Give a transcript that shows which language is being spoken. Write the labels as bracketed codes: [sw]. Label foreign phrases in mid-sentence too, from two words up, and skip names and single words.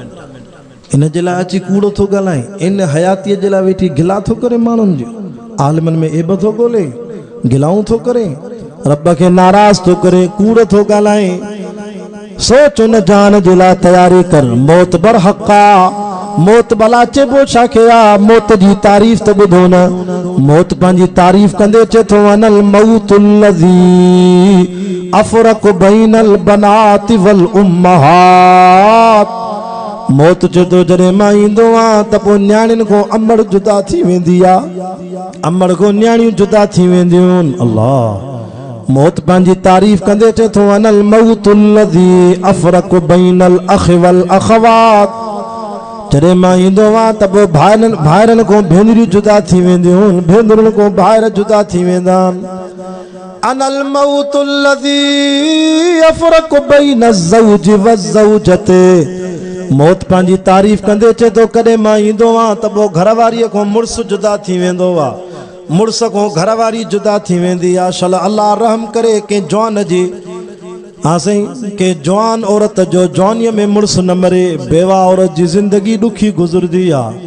[sd] इन जे लाइ अची कूड़ो थो ॻाल्हाए, इन हयातीअ जे लाइ वेठी गिला थो करे माण्हुनि जो, आलिमनि में एब थो ॻोल्हे, गिलाऊं थो करे, रब खे नाराज़ थो करे, कूड़ थो ॻाल्हाए। सोच उन जान जे लाइ तयारी कर। मौत बरहक़ आहे। मौत भला चइबो छाखे आहे? मौत जी तारीफ़ त ॿुधो न। मौत पंहिंजी तारीफ़ कंदे चए थो, [ar] أنا الموت الذي أفرق بين البنات والأمهات. [sd] मौत चए थो जॾहिं मां ईंदो आहियां त पोइ न्याणियुनि खां अमड़ जुदा थी वेंदी आहे, अमड़ खां न्याणियूं जुदा थी वेंदियूं आहिनि। अल्लाह। मौत पंहिंजी तारीफ़ कंदे चए थो, [ar] أنا الموت الذي أفرق بين الأخ والأخوات. [sd] जॾहिं मां ईंदो आहियां त पोइ भाइरनि खां भेनरियूं जुदा थी वेंदियूं आहिनि, भेनरुनि खां भाइर जुदा थी वेंदा आहिनि। [ar] أنا الموت الذي أفرق بين زوج وزوجته. [sd] मौत पंहिंजी तारीफ़ कंदे चए थो, कॾहिं मां ईंदो आहियां त पोइ घरवारीअ खां मुड़ुसु जुदा थी वेंदो आहे, मुड़ुस खां घरवारी जुदा थी वेंदी आहे। शल अल्लाह रहम करे कंहिं जवान जी, हाँ साईं, के जवान औरत जो जवानीअ में मुड़ुस न मरे, बेवा औरत जी ज़िंदगी ॾुखी गुज़रदी आहे।